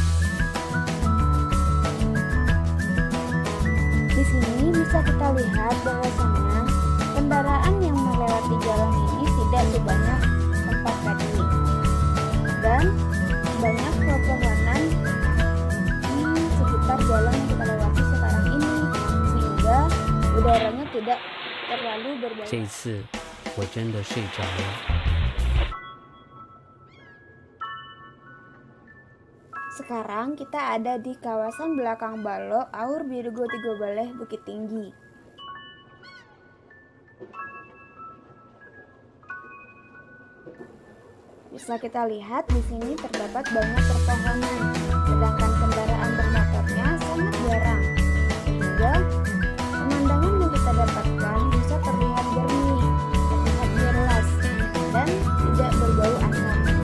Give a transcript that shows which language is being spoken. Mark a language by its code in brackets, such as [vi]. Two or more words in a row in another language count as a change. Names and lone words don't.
[id] Di sini bisa kita lihat bahwasannya kendaraan yang melewati jalan ini tidak sebanyak tempat tadi, dan banyak pepohonan di sekitar jalan yang kita lewati sekarang ini, sehingga udaranya tidak terlalu berbau. [zh] 这次我真的睡着了。 [id] Sekarang kita ada di kawasan belakang Balo, Aur Birugo Tigo Baleh, Bukit Tinggi. Bisa kita lihat di sini terdapat banyak pepohonan, sedangkan kendaraan bermotornya sangat jarang, sehingga pemandangan yang kita dapatkan bisa terlihat jernih, terlihat jelas, dan tidak berbau asap.